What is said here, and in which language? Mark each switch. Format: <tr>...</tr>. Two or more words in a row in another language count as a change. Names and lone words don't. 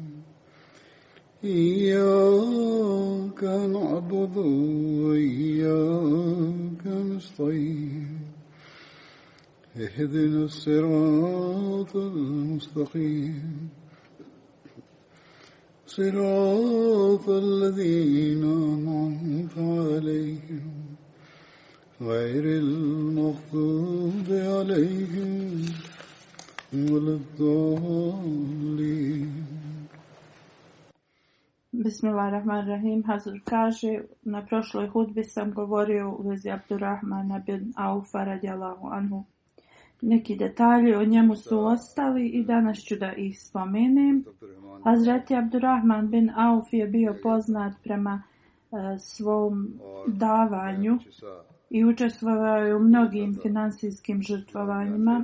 <ar>إياك نعبد وإياك نستعين اهدنا الصراط المستقيم صراط الذين أنعمت عليهم غير المغضوب عليهم ولا الضالين. بسم الله الرحمن الرحيم.</ar> <bs>Hazur kaže, na prošloj hudbi sam govorio u vezi Abdurrahmana bin Aufa</bs> <ar>رضي الله عنه.</ar> <bs>Neki detalji o njemu su ostali i danas ću da ih spomenem. Hazreti Abdurrahman bin Auf je bio poznat prema svom davanju i učestvovao je u mnogim finansijskim žrtvovanjima.</bs>